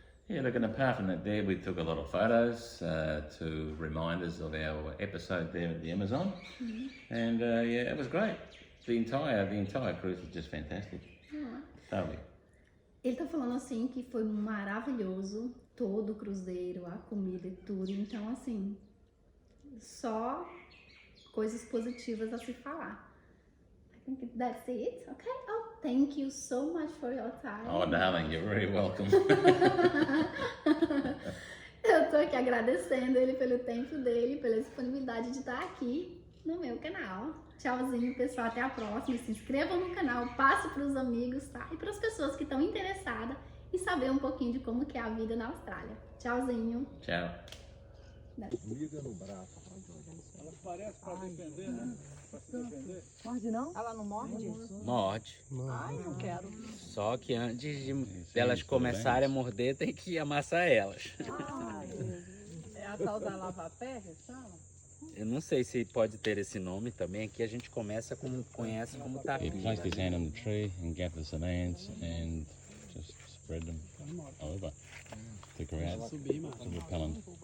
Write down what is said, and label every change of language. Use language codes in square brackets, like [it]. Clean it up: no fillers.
[en] Yeah, look, and apart from that there, we took a lot of photos to remind us of our episode there at the Amazon. And yeah, it was great. The entire cruise was just fantastic. Totally. [pt] Ele tá falando assim que foi maravilhoso todo o cruzeiro, a comida e tudo. Então, assim, só coisas positivas a se falar. [en] I think that's it. Okay. Oh, thank you so much for your time. Oh, darling, you're very welcome. [pt] Eu tô aqui agradecendo ele pelo tempo dele, pela disponibilidade de estar aqui no meu canal. Tchauzinho, pessoal. Até a próxima. Se inscrevam no canal, passe para os amigos, tá? E para as pessoas que estão interessadas em saber um pouquinho de como que é a vida na Austrália. Tchauzinho. Tchau. Liga no braço. Ela parece para defender, né? Pra se defender. Morde não? Ela não morde? Morde. Ai, não quero. Só que antes de elas começarem a morder, tem que amassar elas. Ai, é a tal da lava-pé, fala? Eu não sei se pode ter esse nome também. Aqui a gente conhece como [en] He tapir. placed his hand on the tree and gathered some ants and just spread them over to create repellent.